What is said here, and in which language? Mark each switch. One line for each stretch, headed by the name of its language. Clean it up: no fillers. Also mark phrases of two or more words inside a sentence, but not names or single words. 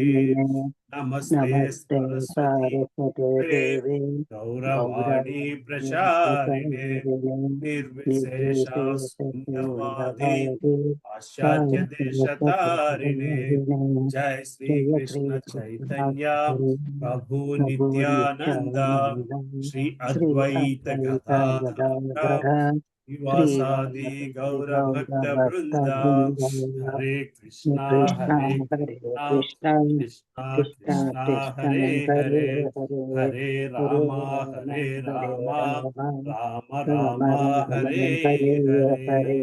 Sanskrit: नमस्ते सरस्वती देवे गौरवाणी प्रचारिणे निर्विशेषा शून्यवादी पाश्चात्य देशतारिणे। जय श्री कृष्ण चैतन्य प्रभु नित्यानंद श्री अद्वैत गदाधर శ్రీవాసాది గౌర భక్త బృంద. హరే కృష్ణ హరే కృష్ణ కృష్ణ కృష్ణ హరే హరే, హరే రామ హరే రామ రామ రామ హరే హరే.